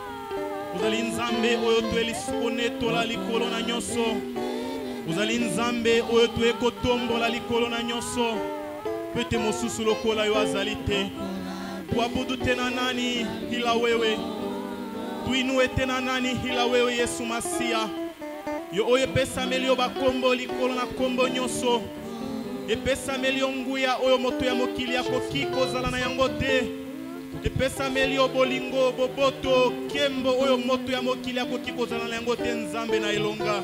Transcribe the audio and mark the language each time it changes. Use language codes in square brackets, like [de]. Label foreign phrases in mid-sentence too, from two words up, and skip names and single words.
[ln] Uzali nzambe oyo tueli konetola likolo na nyoso. Uzali nzambe oyo tueli kotombola likolo na nyoso. Pete mosusu lokola yo azali te. [sw] Tuabudu tena nani hila wewe. Tuinue tena nani hila wewe Yesu Masia. [ln] Yo oye pesa melio bakombo likolo na kombo nyoso. Epesa melio nguya oyo moto ya mokili ya kokiko zala na yango te. Epesa melio bolingo boboto kembo oyo moto ya mokili ya kokiko zala na yango te nzambe na elonga.